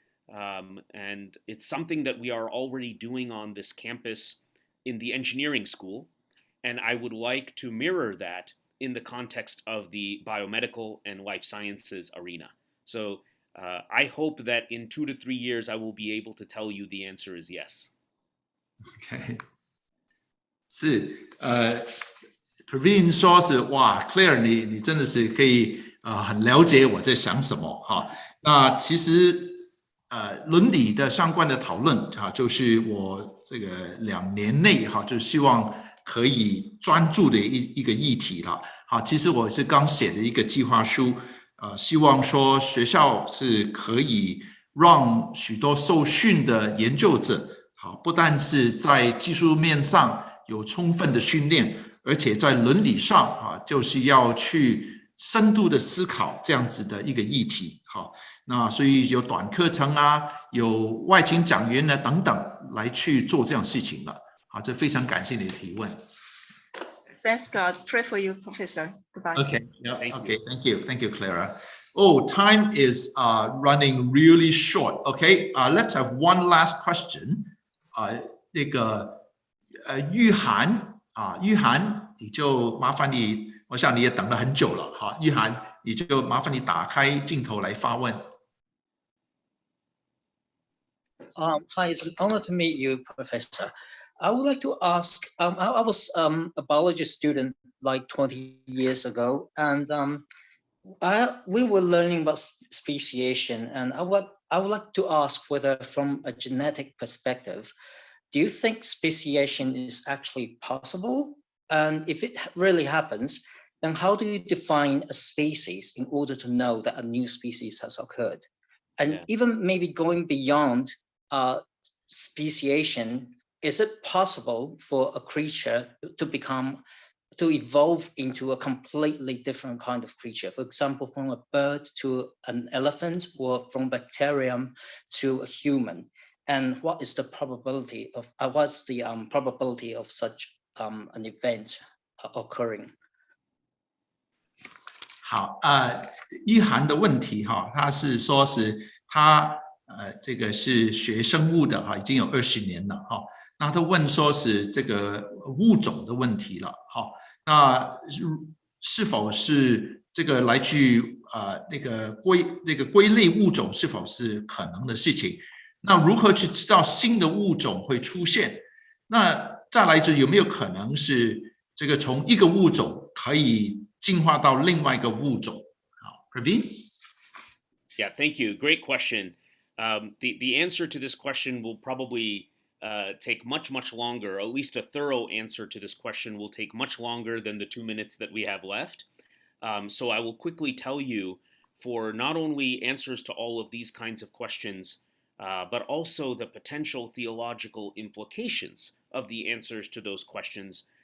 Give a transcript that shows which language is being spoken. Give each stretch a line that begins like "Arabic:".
English: And it's something that we are already doing on this campus in the engineering school. And I would like to mirror that in the context of the biomedical and life sciences arena. So I hope that in 2 to 3 years, I will be able to tell you the answer is yes.
Chinese: OK， 是Praveen 说是哇 ，Claire 你真的是可以很了解我在想什么哈。那其实伦理的相关的讨论就是我这个2年内就希望可以专注的一个议题了。好，其实我是刚写的一个计划书，希望说学校是可以让许多受训的研究者，好，不但是在技术面上有充分的训练，而且在伦理上啊，就是要去深度的思考这样子的一个议题。好，那所以有短课程啊，有外勤讲员呢等等来去做这样事情了。好，这非常感谢你的提问。
English: Thanks God. Pray for you, Professor. Goodbye. Okay. Yeah. Okay. Thank you. Thank you, Clara. Oh, time is running really short. Okay. Let's have one last question.
Chinese: 那个玉涵玉涵，你就麻烦你，我想你也等了很久了哈。玉涵，你就麻烦你打开镜头来发问。
English: Hi, it's an honor to meet you, Professor. I would like to ask, I was a biology student like 20 years ago, and we were learning about speciation, and I would like to ask whether from a genetic perspective, do you think speciation is actually possible? And if it really happens, then how do you define a species in order to know that a new species has occurred? And even maybe going beyond speciation, is it possible for a creature to evolve into a completely different kind of creature? For example, from a bird to an elephant, or from bacterium to a human? And what is the probability of probability of such an event occurring?
Chinese: 好，玉涵的问题哈，他是说是他这个是学生物的哈，已经有20年了哈。那他问说是这个物种的问题了哈。那是否是这个来去那个归类物种是否是可能的事情？那如何去知道新的物种会出现？那再来就有没有可能是这个从一个物种可以进化到另外一个物种？好 ，Praveen。
English: Yeah, thank you. Great question. The answer to this question will probably take much longer. At least a thorough answer to this question will take much longer than the 2 minutes that we have left. So I will quickly tell you, for not only answers to all of these kinds of questions, but also the potential theological implications of the answers to those questions.